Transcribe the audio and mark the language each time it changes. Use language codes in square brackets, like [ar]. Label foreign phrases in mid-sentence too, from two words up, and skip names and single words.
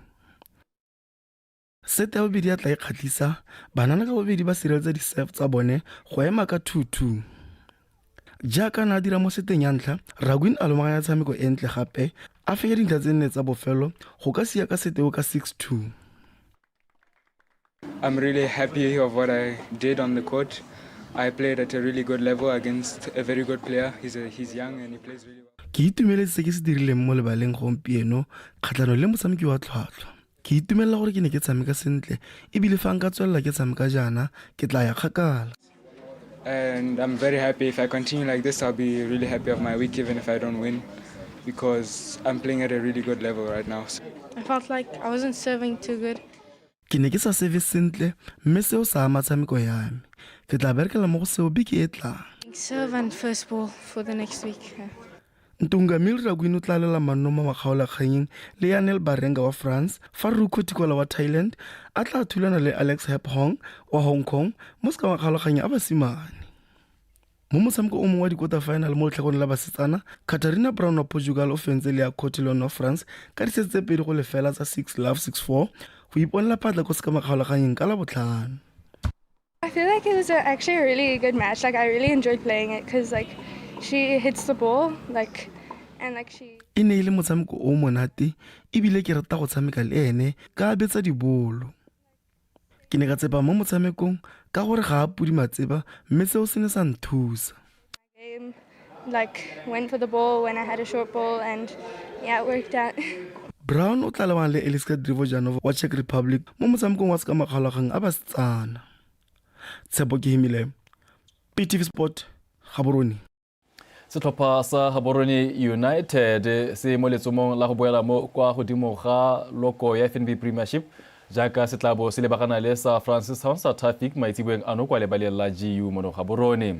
[tn] Sete ya bobedi a tla ikgatlhisa banana ka bobedi ba sireletsa di-serve tsa bone go ema ka 2-2. Jaaka na dira mo seteng ya ntlha, Ragwen a lomaganya tshameko e ntle gape a fenya dintlha tse nne tsa bofelo go ka sia ka seteo ka 6-2. [en] I'm really happy of what I did on the court. I played at a really good level against a very good player. He's young and he plays really well. [tn] Ke itumeletse se ke se dirileng mo lebaleng gompieno kgatlano le motshameki wa tlhwatlhwa. Ke itumelela gore ke ne ke tshameka sentle ebile fa nka tswelela ke tshameka jana ke tla ya kgakala. [en] And I'm very happy. If I continue like this, I'll be really happy of my week even if I don't win, because I'm playing at a really good level right now. I felt like I wasn't serving too good. [tn] Ke ne ke sa serve sentle mme seo sa ama tshameko ya me. Ke tla berekela mo go seo beke e tlang. [en] Serve and first ball for the next week. [tn] Ntungamile Ragwen o tla lela manno mo makgaolakganyeng le Yanel Barenga wa France fa Ruko Tikola wa Thailand a tla thulana le Alex Hong wa Hong Kong mo se ka makgaolakganyeng a basimane. Mo motshameko o mongwe wa di- [en] quarter final [tn] mo letlhakong la basetsana, Katarina Brown wa Portugal o fentse le ya Cotillon wa France ka disete tse 2-0 tsa 6-love 6-4 go iponela phatla ko se ka makgaolakganyeng ka la botlhano. [en] I feel like it was actually a really good match. Like I really enjoyed playing it because like she hits the ball and she. [tn] E ne ile motshameko o monate ebile ke rata go tshameka le ene ka betsa dibolo. Ke ne ka tsepa mo motshamekong ka gore ga a pudi matseba mme seo se ne sa nthusa. [en] Like went for the ball when I had a short ball and yeah, it worked out. [tn] Brown o tla lebana le Eliska Drivojanov wa Czech Republic mo motshamekong wa se ka makgaolakgang a basetsana. Tshepo ke himile PTV Sport Gaborone. Setlhopha sa Gaborone United se mo letsomong la go boela mo kwa godimo ga loko ya FNB Premiership jaaka se tlabo se lebagana le sa Francis Hansa Traffic maitsiboeng ano kwa lebaleng la GU mo Gaborone.